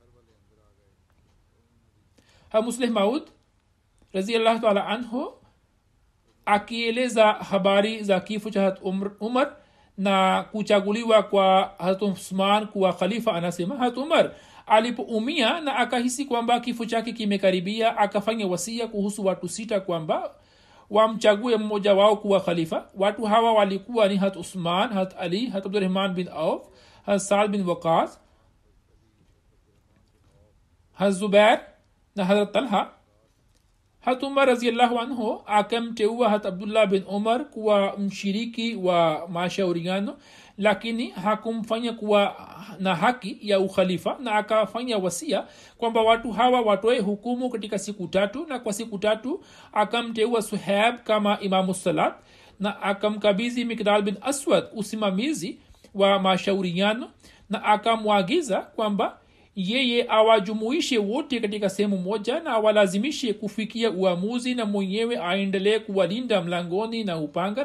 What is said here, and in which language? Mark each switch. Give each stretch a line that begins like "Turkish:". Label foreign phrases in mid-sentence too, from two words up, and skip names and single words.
Swahili: Musleh Maud
Arabic: radhiyallahu ta'ala anhu
Swahili: akieleza habari za kifo cha Hat Umar na kuchaguliwa kwa Hat Uthman kuwa khalifa, anasema Hat Umar alipoumia na akahisi kwamba kifo chake kimekaribia, akafanya wasia kuhusu watu 6 kwamba wamchague mmoja wao kuwa khalifa. Watu hawa walikuwa ni Hat Usman, Hat Ali, Hat Abdurrahman bin Auf, Hat Saad bin Waqas, Hat Zubair na Hazrat Talha. Hat Umar
Arabic: radhiyallahu anhu
Swahili: akamteua Hat Abdullah bin Umar kuwa mshiriki wa mashauriano, lakini hakumfanya kuwa na haki ya ukhalifa, na akafanya wasia kwamba watu hawa watoe hukumu katika siku 3, na kwa siku 3 akamteua Suhaib kama imamu salat na akamkabidhi Miqdad bin Aswad usimamizi wa mashauriano, na akamwagiza kwamba yeye awajumuishe wote katika sehemu moja na awalazimishe kufikia uamuzi, na mwenyewe aendelee kuwalinda mlangoni na upanga.